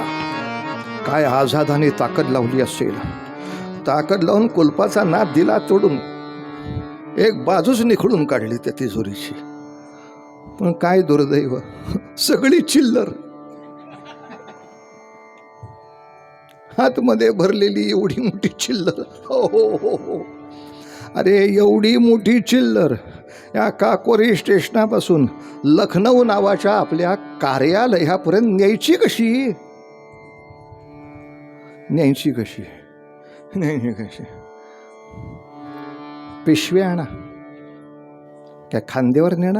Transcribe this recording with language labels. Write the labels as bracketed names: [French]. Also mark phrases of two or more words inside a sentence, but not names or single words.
[Marathi] काय आझादाने ताकद लावली असेल, ताकद लावून कुलपाचा नाद दिला तोडून, एक बाजूच निखळून काढली त्या तिजोरीची. पण काय दुर्दैव, सगळी चिल्लर. आतमध्ये भरलेली एवढी मोठी चिल्लर. हो हो हो हो. अरे एवढी मोठी चिल्लर या काकोरी स्टेशनापासून लखनौ नावाच्या आपल्या कार्यालयापर्यंत न्यायची कशी? न्यायची कशी? न्यायची कशी? पिशव्या आणा, त्या खांद्यावर नेणार?